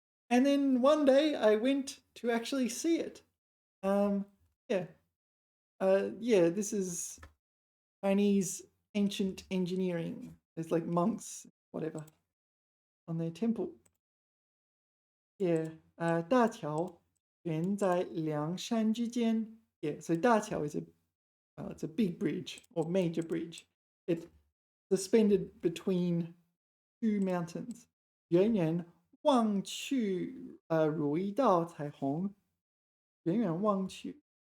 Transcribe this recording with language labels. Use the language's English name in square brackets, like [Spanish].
[English] And then one day I went to actually see it. Yeah. Yeah, this is Chinese ancient engineering. There's like monks, whatever, on their temple. [Chinese] Yeah, 大桥悬在两山之间. [English] Yeah, so 大桥 is it's a big bridge or major bridge. It's suspended between two mountains. [Chinese] 远远望去，如一道彩虹。远远望去.